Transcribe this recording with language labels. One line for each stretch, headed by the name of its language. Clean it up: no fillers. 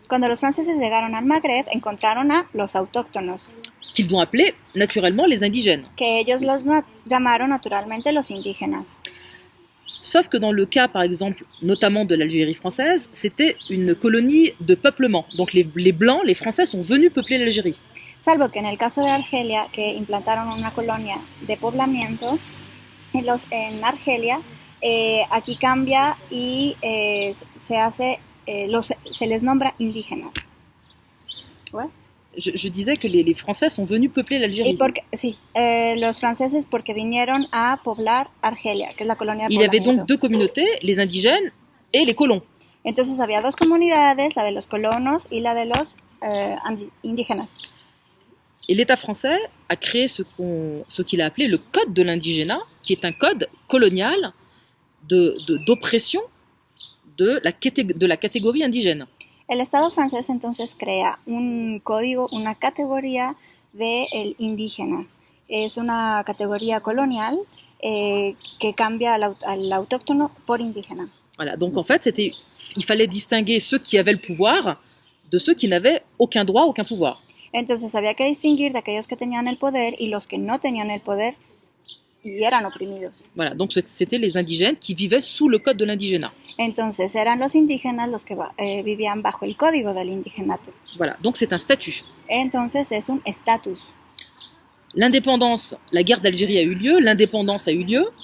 Spanish: Cuando los franceses llegaron al Magreb, encontraron a los autóctonos,
French: qu'ils ont appelés naturellement les indigènes.
Spanish: que ellos los llamaron naturalmente los indígenas.
French: Sauf que dans le cas, par exemple, notamment de l'Algérie française, c'était une colonie de peuplement. Donc les Blancs, les Français sont venus peupler l'Algérie.
Spanish: Salvo que en el caso de Argelia, que implantaron una colonia de poblamiento, en Argelia, aquí cambia y se les nombra indígenas.
French: ¿Ouais? Je disais que les Français sont venus peupler l'Algérie.
Spanish: Los franceses porque vinieron a poblar Argelia, que es la colonia de
French: Il y avait
Spanish: poblamiento.
French: donc deux communautés, les indigènes et les colons.
Spanish: Entonces había dos comunidades, la de los colonos y la de los indígenas.
French: Et l'État français a créé ce qu'il a appelé le Code de l'indigénat, qui est un code colonial d'oppression de la catégorie indigène.
Spanish: El Estado francés entonces crea un código, una categoría del indígena. Es una categoría colonial que cambia al autóctono por indígena.
French: Voilà, donc en fait, il fallait distinguer ceux qui avaient le pouvoir de ceux qui n'avaient aucun droit, aucun pouvoir.
Spanish: Entonces había que distinguir de aquellos que tenían el poder y los que no tenían el poder y eran oprimidos.
French: Voilà, donc c'était les indigènes qui vivaient sous le code de l'indigénat.
Spanish: Entonces eran los indígenas los que vivían bajo el código del indigenato.
French: Voilà, donc c'est un statut.
Spanish: Entonces es un estatus.
French: L'indépendance, la guerre d'Algérie a eu lieu, l'indépendance a eu lieu,